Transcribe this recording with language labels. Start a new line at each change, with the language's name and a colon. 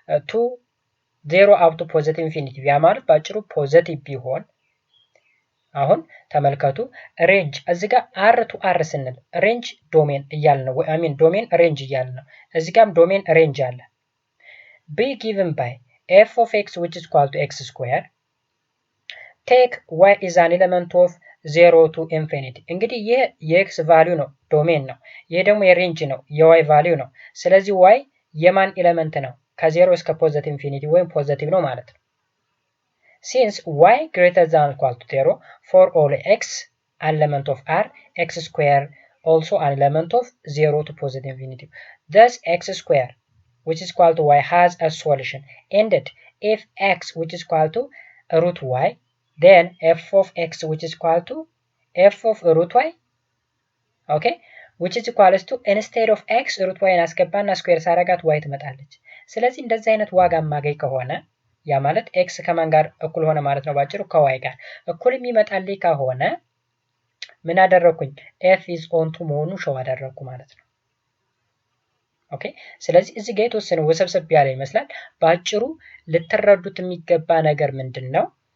English: to 0 up to positive infinity
Amharic: ያ ማለት ባጭሩ ፖዚቲቭ ቢሆን አሁን ተመልከቱ ሬንጅ እዚህ ጋር r to r ስንል ሬንጅ ዶሜን እያልን ነው ዶሜን ሬንጅ እያልን ነው። እዚህ ጋርም ዶሜን ሬንጅ አለ።
English: be given by f of x which is equal to x square, take y is an element of 0 to infinity.
Amharic: እንግዲህ ይሄ የx ቫልዩ ነው ዶሜን ነው። ይሄ ደግሞ የሬንጅ ነው የy ቫልዩ ነው። ስለዚህ y የማን ኤሌመንት ነው? ከ0 እስከ ፖዚቲቭ ኢንፊኒቲ ወይም ፖዚቲቭ ነው ማለት ነው።
English: Since y greater than or equal to 0 for all x an element of r, x square also an element of 0 to positive infinity. Thus x square which is equal to y has a solution. Ended if x which is equal to root y, then f of x which is equal to f of root y, okay, which is equal to instead of x root y
Amharic: አስገባና ስኩዌር ሳረጋት y ትመጣለች። ስለዚህ እንደዚህ አይነት ዋጋ ማገኝ ከሆነ ያ ማለት x ከማን ጋር እኩል ሆነ ማለት ነው? ባጭሩ ከy ጋር እኩል የሚመጣልኝ ከሆነ ምን አደረኩኝ?
English: f is onto
Amharic: መሆኑን ሾው አደረኩ ማለት ነው። ኦኬ ስለዚህ እዚህ ጋር የተወሰነ ወሰብሰብ ያለ ይመስላል። ባጭሩ ልትረዱት የሚገባ ነገር ምንድነው?